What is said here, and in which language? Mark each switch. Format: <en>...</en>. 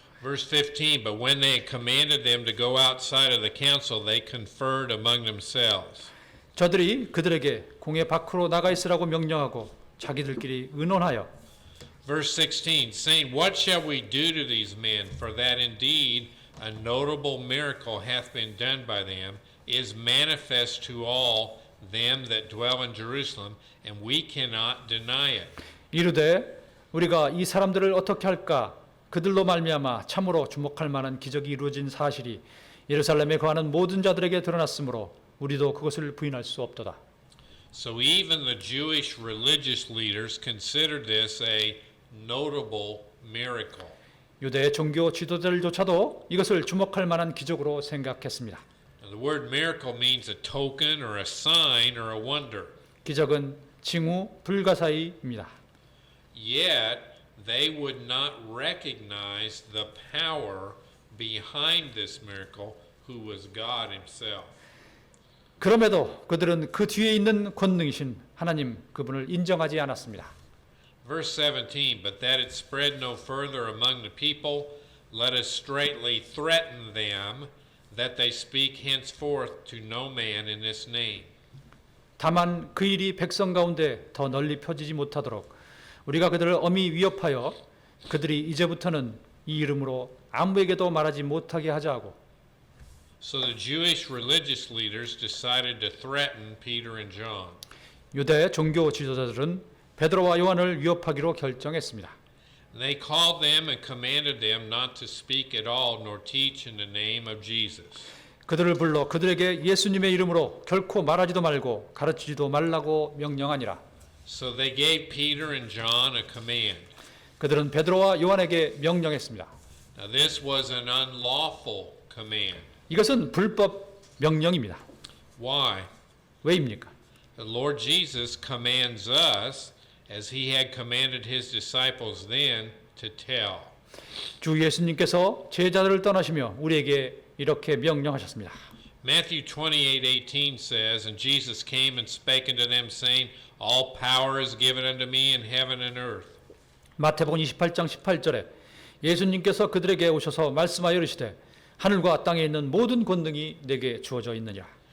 <en>Verse 15, but when they had commanded them to go outside of the council, they conferred among themselves.</en> <ko>저들이 그들에게 공회 밖으로 나가 있으라고 명령하고 자기들끼리 의논하여</ko> <en>Verse 16, saying, what shall we do to these men? For that indeed a notable miracle hath been done by them, is manifest to all them that dwell in Jerusalem, and we cannot deny it.</en> <ko>이르되 우리가 이 사람들을 어떻게 할까? 그들로 말미암아 참으로 주목할 만한 기적이 이루어진 사실이 예루살렘에 거하는 모든 자들에게 드러났으므로 우리도 그것을 부인할 수 없도다.</ko> <en>So even the Jewish religious leaders considered this a notable miracle.</en> <ko>유대 종교 지도자들조차도 이것을 주목할 만한 기적으로 생각했습니다.</ko> <en>Now, the word miracle means a token or a sign or a wonder.</en> <ko>기적은 징후 불가사의입니다.</ko> <en>Yet they would not recognize the power behind this miracle, who was God himself.</en> <ko>그럼에도 그들은 그 뒤에 있는 권능이신 하나님 그분을 인정하지 않았습니다.</ko> <en>Verse 17, but that it spread no further among the people, let us straightly threaten them that they speak henceforth to no man in this name.</en> <ko>다만 그 일이 백성 가운데 더 널리 펴지지 못하도록 우리가 그들을 엄히 위협하여 그들이 이제부터는 이 이름으로 아무에게도 말하지 못하게 하자 하고</ko> <en>So the Jewish religious leaders decided to threaten Peter and John.</en> <ko>유대 종교 지도자들은 베드로와 요한을 위협하기로 결정했습니다.</ko> <en>They called them and commanded them not to speak at all nor teach in the name of Jesus.</en> <ko>그들을 불러 그들에게 예수님의 이름으로 결코 말하지도 말고 가르치지도 말라고 명령하니라.</ko> <en>So they gave Peter and John a command.</en> <ko>그들은 베드로와 요한에게 명령했습니다.</ko> <en>Now this was an unlawful command.</en> <ko>이것은 불법 명령입니다.</ko> <en>Why?</en> <ko>왜입니까?</ko> <en>The Lord Jesus commands us, as he had commanded his disciples then, to tell.</en> <ko>주 예수님께서 제자들을 떠나시며 우리에게 이렇게 명령하셨습니다.</ko> <en>Matthew 28:18 says, and Jesus came and spake unto them, saying, all power is given unto me in heaven and earth.</en> <ko>마태복음 28장 18절에 예수님께서 그들에게 오셔서 말씀하여 이르시되 하늘과 땅에 있는 모든 권능이 내게 주어져 있느니라.</ko>